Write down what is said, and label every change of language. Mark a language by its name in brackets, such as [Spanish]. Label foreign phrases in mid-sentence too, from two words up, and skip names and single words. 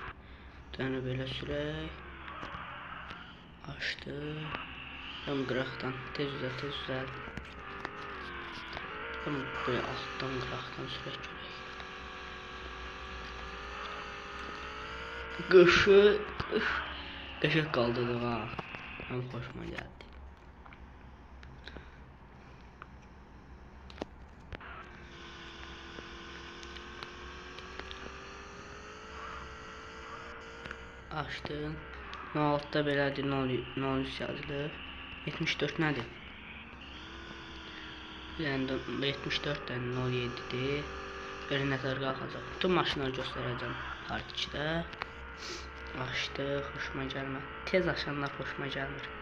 [Azerbaijani] Dönü belə sürək. Açdı. Tam qıraqdan tez üzəl. Tam böyle altdan qıraqdan sürək görək. Qəşəng qaldırdıq ha. [Turkish] Hem hoşuma geldi. Açtım. [Azerbaijani] 06'da belədir, 03 yazılır. 74 nədir? Yəni 74'dən 07'dir. Belə nətər qalxacaq. Bütün maşınları göstərəcəm part 2'də. Açtıq, hoşuma gəlmir. Tez açanlar hoşuma gəlmir.